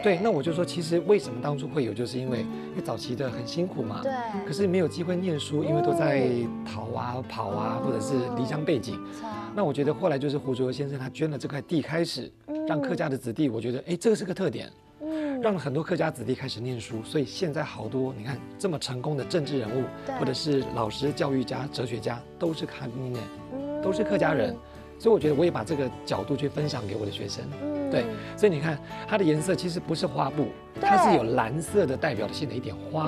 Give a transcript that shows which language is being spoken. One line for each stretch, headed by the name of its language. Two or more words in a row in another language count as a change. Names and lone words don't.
Chinese: 對，那我就說，其實為什麼當初會有，就是因為早期的很辛苦嘛。對。可是沒有機會念書，因為都在逃啊、跑啊，或者是離鄉背井。那我覺得後來就是胡卓先生他捐了這塊地，開始讓客家的子弟，我覺得這個是個特點，讓很多客家子弟開始念書。所以現在好多你看這麼成功的政治人物，或者是老師、教育家、哲學家，都是客家，都是客家人。所以我覺得我也把這個角度去分享給我的學生。對，所以你看它的顏色其實不是花布，它是有藍色的代表性的一點花紋。